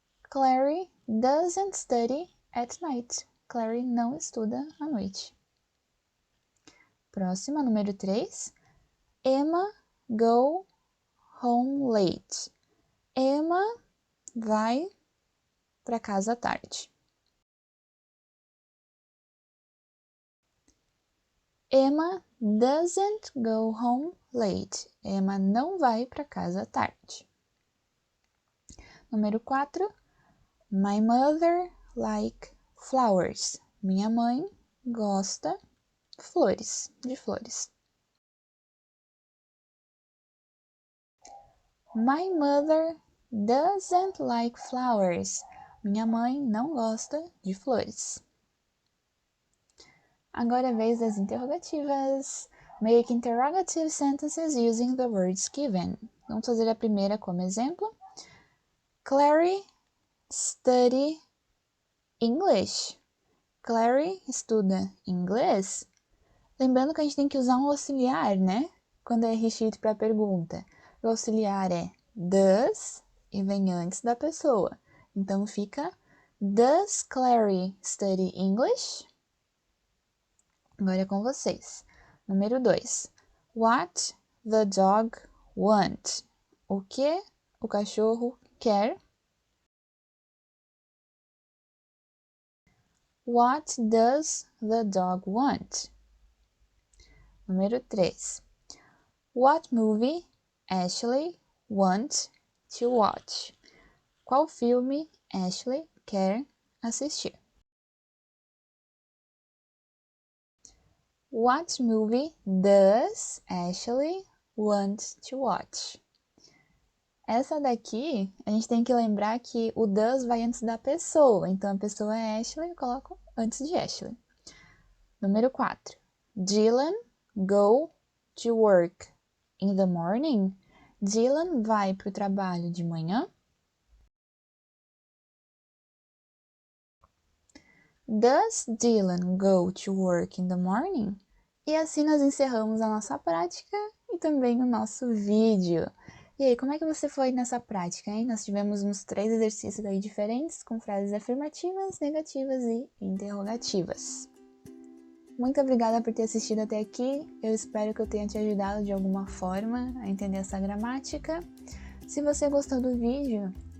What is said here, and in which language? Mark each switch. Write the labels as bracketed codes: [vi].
[en] Clary doesn't study at night. [pt] Clary não estuda à noite. Próxima, número 3. [en] Emma go home late. [pt] Emma vai para casa à tarde. [en] Emma doesn't go home late. [pt] Emma não vai para casa à tarde. Número 4. [en] My mother like flowers. [pt] Minha mãe gosta de flores. [en] My mother doesn't like flowers. [pt] Minha mãe não gosta de flores. Agora é a vez das interrogativas. [en] Make interrogative sentences using the words given. [pt] Vamos fazer a primeira como exemplo. [en] Clary study English. [pt] Clary estuda inglês. Lembrando que a gente tem que usar um auxiliar, né? Quando é recheio para a pergunta. O auxiliar é does e vem antes da pessoa. Então fica [en] Does Clary study English? [pt] Agora é com vocês. Número 2. [en] What the dog want? [pt] O que o cachorro quer? [en] What does the dog want? [pt] Número 3. [en] What movie Ashley wants to watch? [pt] Qual filme Ashley quer assistir? [en] What movie does Ashley want to watch? [pt] Essa daqui, a gente tem que lembrar que o does vai antes da pessoa. Então, a pessoa é Ashley, eu coloco antes de Ashley. Número 4. [en] Dylan go to work in the morning. [pt] Dylan vai para o trabalho de manhã. [en] Does Dylan go to work in the morning? [pt] E assim nós encerramos a nossa prática e também o nosso vídeo. E aí, como é que você foi nessa prática, hein? Nós tivemos uns 3 exercícios aí diferentes, com frases afirmativas, negativas e interrogativas. Muito obrigada por ter assistido até aqui. Eu espero que eu tenha te ajudado de alguma forma a entender essa gramática. Se você gostou do vídeo,